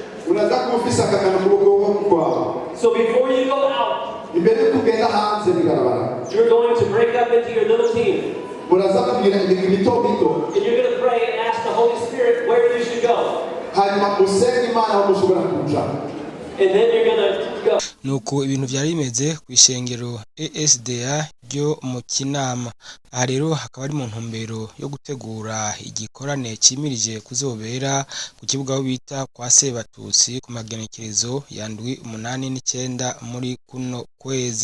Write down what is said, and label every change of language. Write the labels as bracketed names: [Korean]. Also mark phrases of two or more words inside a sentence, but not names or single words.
[English] So before you go out, you're going to break up into your little team. And you're going to pray and ask the Holy Spirit where you should go. And then you're going to go. [Rundi] Nuko ibintu byari bimeze ku ishengero ESDA ryo mu Kinama. Aha rero hakaba ari mu ntumbero yo gutegura igikorane cimirije kuzobera ku kibuga aho bita kwa Sebatutsi ku magenekerezo ya ndwi 8 9 muri kuno kwezi.